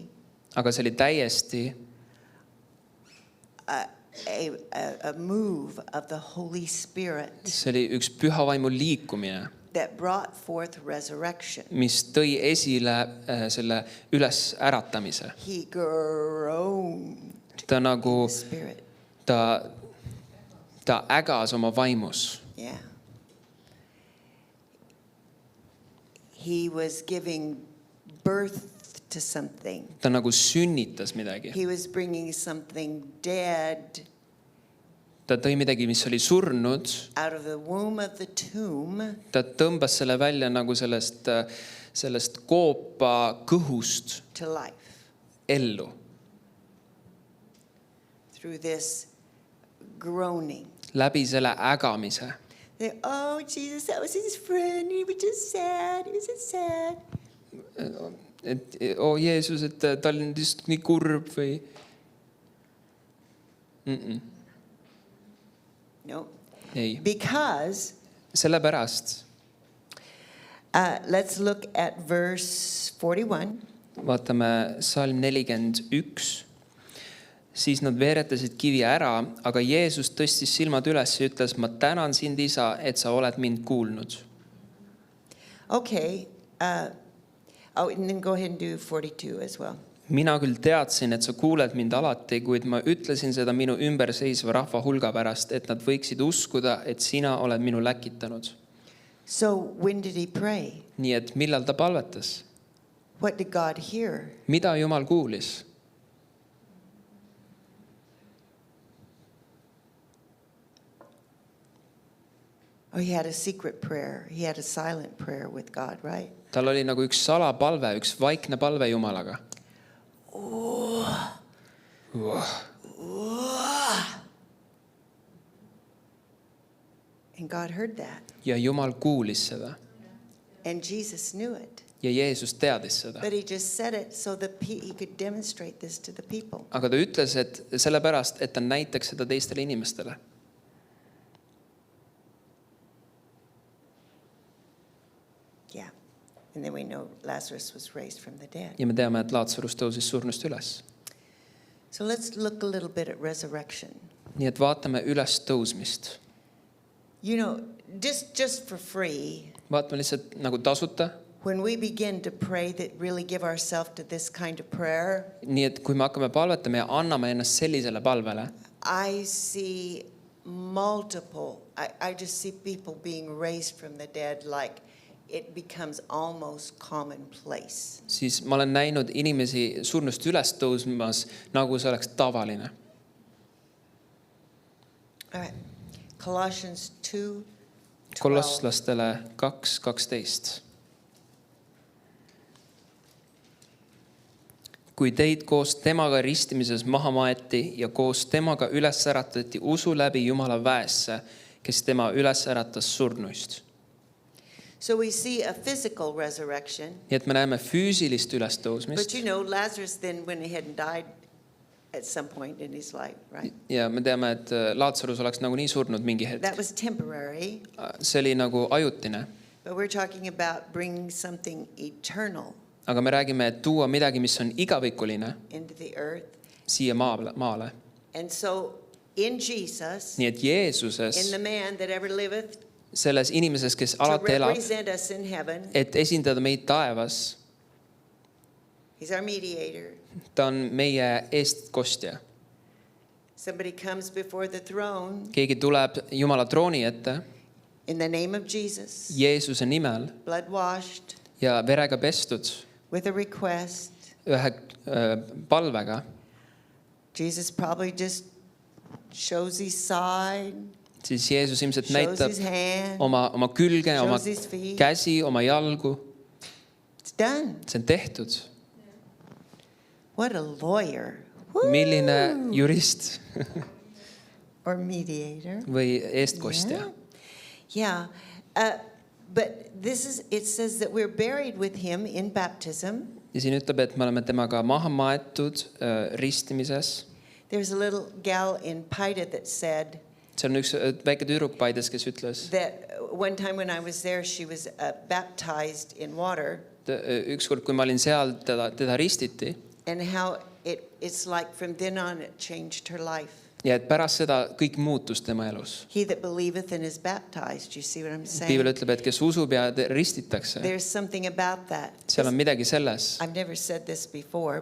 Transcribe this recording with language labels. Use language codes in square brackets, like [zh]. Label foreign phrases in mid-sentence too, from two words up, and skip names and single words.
[et] Aga see oli täiesti [en] a move of the Holy Spirit [et] see oli üks püha vaimu liikumine, [en] that brought forth resurrection. [et] mis tõi esile selle üles äratamise. [en] He groaned [et] Ta nagu, [en] in the Spirit. [et] ta ägas oma vaimus. [en] Yeah. He was giving birth to something. [et] Ta nagu sünnitas midagi. [en] He was bringing something dead [et] Ta tõi midagi, mis oli surnud. [en] out of the womb of the tomb [et] Ta tõmbas selle välja nagu sellest koopa kõhust [en] to life [et] ellu. [en] through this groaning. [et] Läbi selle ägamise. [en] Oh, Jesus, that was his friend. He was just sad. He was just sad. [et] Et Jeesus, et ta oli lihtsalt nii kurb või? [en] No. [et] Ei. [en] Because, [et] Sellepärast [en] let's look at verse 41. [et] vaatame salm 41. Siis nad veeretasid kivi ära, aga Jeesus tõstis silmad üles ja ütles, ma tänan sind, Isa, et sa oled mind kuulnud. [en] Okay. And then go ahead and do 42 as well. [et] Mina küll teadsin, et sa kuuled mind alati, kuid ma ütlesin seda minu ümberseisva rahva hulga pärast, et nad võiksid uskuda, et sina oled minu läkitanud. [en] So when did he pray? [et] Nii et millal ta palvetas? [en] What did God hear? [et] Mida Jumal kuulis? [en] Oh, he had a secret prayer. He had a silent prayer with God, right? [et] Tal oli nagu üks salapalve, üks vaikne palve Jumalaga. [en] And God heard that. [et] Ja Jumal kuulis seda. [en] And Jesus knew it. [et] Ja Jeesus teadis seda. [en] But he just said it so that he could demonstrate this to the people. [et] Aga ta ütles, et sellepärast, et ta näitaks seda teistele inimestele. [en] Yeah. And then we know Lazarus was raised from the dead. [et] Ja me teame, et Laatsarus tõusis surnust üles. [en] So let's look a little bit at resurrection. [et] Nii et vaatame üles tõusmist. [en] You know, just for free, [et] Vaatame lihtsalt nagu tasuta. [en] when we begin to pray that really give ourselves to this kind of prayer, [et] Nii et kui me hakkame palvetama ja anname ennast sellisele palvele, [en] I see multiple, I just see people being raised from the dead like it becomes almost commonplace. [et] siis ma olen näinud inimesi surnust üles tõusmas, nagu see oleks tavaline. [en] All right. Colossians 2:12. [et] Kolosslastele 2:12. Kui teid koos temaga ristimises maha maeti ja koos temaga üles äratati usu läbi Jumala väesse, kes tema üles äratas surnuist. [en] So we see a physical resurrection. [et] Nii et me näeme füüsilist [en] But [et] ülestõusmist. [en] you know, Lazarus then went ahead and died at some point in his life, right? [et] Ja me teame, et Laatsarus oleks nagu nii surnud mingi hetk. [en] That was temporary, [et] See oli nagu ajutine. [en] but we're talking about bringing something eternal [et] Aga me räägime, et tuua midagi, mis on igavikuline [en] into the earth. [et] siia maale. [en] And so in Jesus, [et] Nii et Jeesuses, [en] in the man that ever liveth, [et] selles inimeses, kes [en] to [et] alati elab, [en] represent us in heaven, [et] et esindada meid taevas, [en] he's our mediator. [et] ta on meie eestkostja. [en] Somebody comes before the throne [et] Keegi tuleb Jumala trooni ette [en] in the name of Jesus, [et] Jeesuse nimel [en] blood washed, [et] ja verega pestud [en] with a request. [et] ühe palvega. [en] Jesus probably just shows his side, [et] Siis Jeesus ilmselt [en] shows [et] näitab [en] his hand, [et] oma külge, oma [en] shows his feet. [et] käsi, oma jalgu. [en] It's done. [et] See on tehtud. [en] What a lawyer. [et] milline jurist [en] Or mediator. [et] või eestkostja. [en] Yeah. But it says that we're buried with him in baptism. [et] Ja siin ütleb, et me oleme temaga maha maetud ristimises. [en] There's a little gal in Paida that said [et] See on üks väike tüdruk Paides, kes ütles, [en] that one time when I was there, she was baptized in water, [et] ükskord, kui ma olin seal, teda ristiti [en] and how it's like from then on it changed her life. [et] ja et pärast seda kõik muutus tema elus. [en] He that believeth and is baptized, you see what I'm [et] Piibel [en] saying? [et] ütleb, et kes usub ja ristitakse, [en] There's something about that. [et] seal on midagi selles. [en] I've never said this before,